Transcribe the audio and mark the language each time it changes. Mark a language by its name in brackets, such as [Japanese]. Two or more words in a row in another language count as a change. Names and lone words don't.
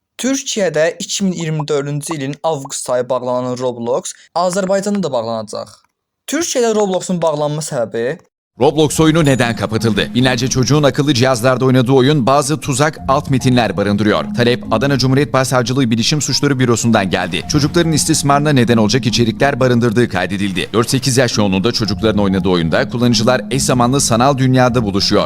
[Azerbaijani] Türkiyədə 2024-cü ilin avqust ayı bağlanan Roblox Azərbaycanda da bağlanacaq. Türkiyədə Robloxun bağlanma səbəbi [Turkish] Roblox oyunu neden kapatıldı? Binlerce çocuğun akıllı cihazlarda oynadığı oyun bazı tuzak alt metinler barındırıyor. Talep Adana Cumhuriyet Başsavcılığı Bilişim Suçları Bürosu'ndan geldi. Çocukların istismarına neden olacak içerikler barındırdığı kaydedildi. 4-8 yaş yoğunluğunda çocukların oynadığı oyunda kullanıcılar eş zamanlı sanal dünyada buluşuyor.